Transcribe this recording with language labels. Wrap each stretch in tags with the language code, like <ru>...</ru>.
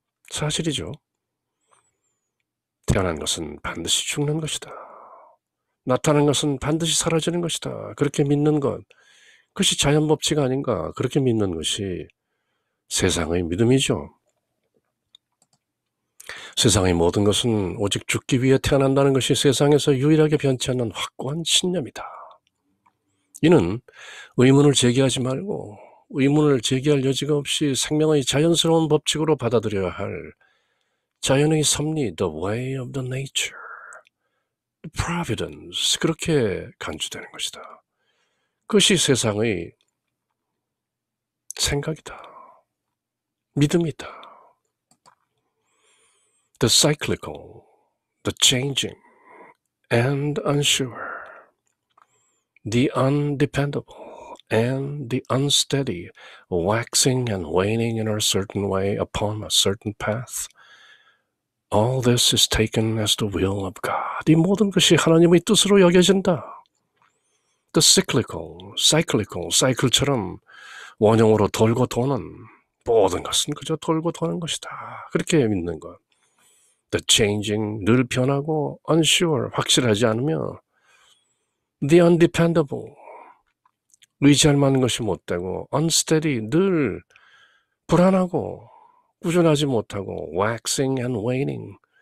<ko>사실이죠. 태어난 것은 반드시 죽는 것이다. 나타난 것은 반드시 사라지는 것이다. 그렇게 믿는 것, 그것이 자연 법칙 아닌가? 그렇게 믿는 것이 세상의 믿음이죠. 세상의 모든 것은 오직 죽기 위해 태어난다는 것이 세상에서 유일하게 변치 않는 확고한 신념이다. 이는 의문을 제기하지 말고 의문을 제기할 여지가 없이 생명의 자연스러운 법칙으로 받아들여야 할 자연의 섭리,</ko> <en>the way of the nature, the providence,</en> <ko>그렇게 간주되는 것이다. 그것이 세상의 생각이다. 믿음이다.</ko> <en>The cyclical, the changing, and unsure, the undependable, and the unsteady, waxing and waning in a certain way upon a certain path. All this is taken as the will of God.</en> <ko>이 모든 것이 하나님의 뜻으로 여겨진다.</ko> <en>The cyclical,</en> <ko>사이클처럼 원형으로 돌고 도는 모든 것은 그저 돌고 도는 것이다. 그렇게 믿는 것.</ko> <en>The changing,</en> <ko>늘 변하고, unsure, 확실하지 않으며,</ko> <en>the undependable,</en> <ko>의지할 만한 것이 못되고, unsteady, 늘 불안하고, 꾸준하지 못하고,</ko> <en>waxing and waning,</en>